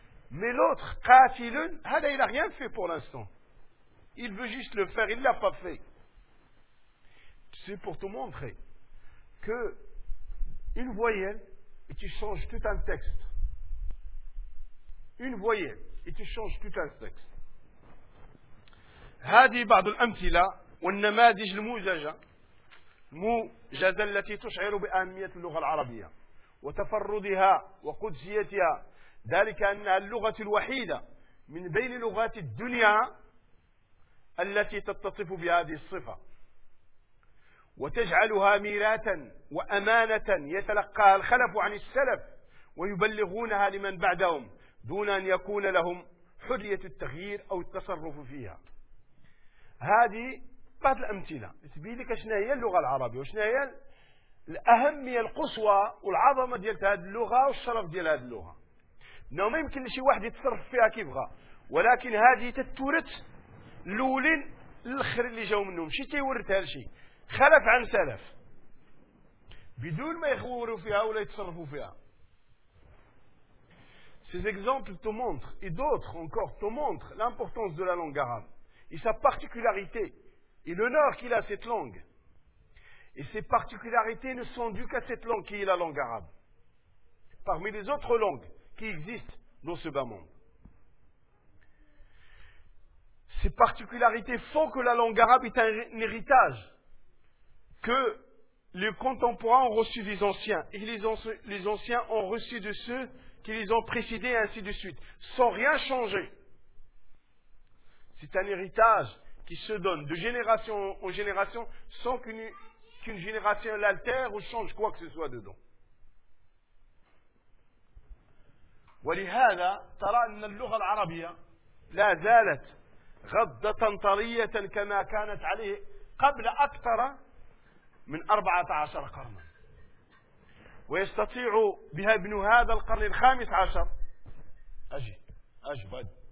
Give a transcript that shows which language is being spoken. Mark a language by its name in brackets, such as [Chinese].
[French] Mais l'autre, Qatilo, il n'a rien fait pour l'instant. Il veut juste le faire, il ne l'a pas fait. C'est pour te montrer que une voyelle et tu changes tout un texte. Une voyelle et tu changes tout un texte. [Arabic] هذه بعض الأمثلة والنماذج الموجزة موجزة التي تشعر بأهمية اللغة العربية وتفردها وقدسيتها ذلك أنها اللغة الوحيدة من بين لغات الدنيا التي تتصف بهذه الصفة وتجعلها ميراثا وأمانة يتلقاها الخلف عن السلف ويبلغونها لمن بعدهم دون أن يكون لهم حرية التغيير أو التصرف فيها. هذه بعض الأمثلة تبين لك شنو هي اللغة العربية وشنو هي الأهمية القصوى والعظمة ديال هذه اللغة والشرف ديال هذه اللغة. إنه ما يمكن لشي واحد يتصرف فيها كيف يبغى، ولكن هذه تتورت الأولين الأخر اللي جاوا منهم، شي تيورت هذا الشيء خلف عن سلف بدون ما يخوروا فيها ولا يتصرفوا فيها. [French] Ces exemples te montrent, et d'autres encore te montrent l'importance de la langue arabe et sa particularité et l'honneur qu'il a cette langue. Et ses particularités ne sont dues qu'à cette langue qui est la langue arabe parmi les autres langues qui existent dans ce bas monde. Ces particularités font que la langue arabe est un héritage que les contemporains ont reçu des anciens, et les anciens ont reçu de ceux qui les ont précédés, et ainsi de suite, sans rien changer. C'est un héritage qui se donne de génération en génération, sans qu'une génération l'altère ou change quoi que ce soit dedans. [Arabic] ولهذا ترى أن اللغة العربية لا زالت غضة طرية كما كانت عليه قبل أكثر من 14 قرنا ويستطيع بها ابن هذا القرن الخامس عشر أجبد